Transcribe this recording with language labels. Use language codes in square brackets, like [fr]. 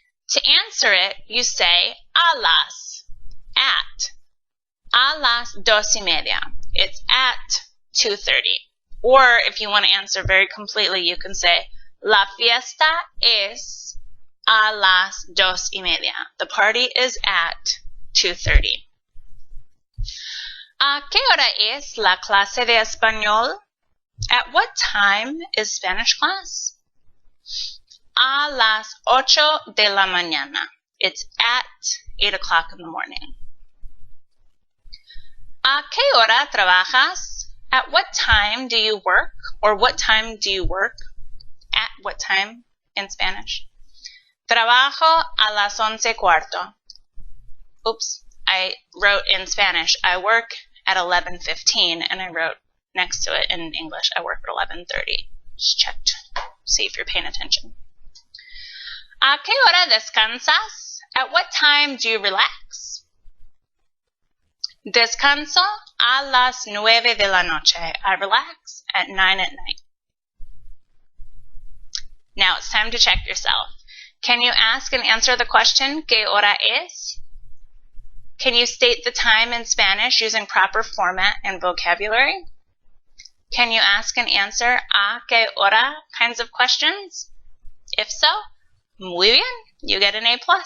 [en] To answer it, you say, [es] a las, [en] at. [es] A las 2:30. [en] It's at 2:30. Or if you want to answer very completely, you can say, [es] la fiesta es a las 2:30. [en] The party is at 2:30. [es] ¿A qué hora es la clase de español? [en] At what time is Spanish class? [es] A las 8 de la mañana. [en] It's at 8 o'clock in the morning. [es] ¿A qué hora trabajas? [en] At what time do you work? Or what time do you work? At what time in Spanish? [es] Trabajo a las 11:15. [en] Oops, I wrote in Spanish, I work at 11:15, and I wrote next to it in English, I work at 11:30. Just checked. See if you're paying attention. [es] ¿A qué hora descansas? [en] At what time do you relax? [es] Descanso a las 9 de la noche. [en] I relax at 9 at night. Now it's time to check yourself. Can you ask and answer the question, [es] ¿qué hora es? [en] Can you state the time in Spanish using proper format and vocabulary? Can you ask and answer [es] ¿a qué hora [en] kinds of questions? If so, [es] muy bien, [en] you get an A+.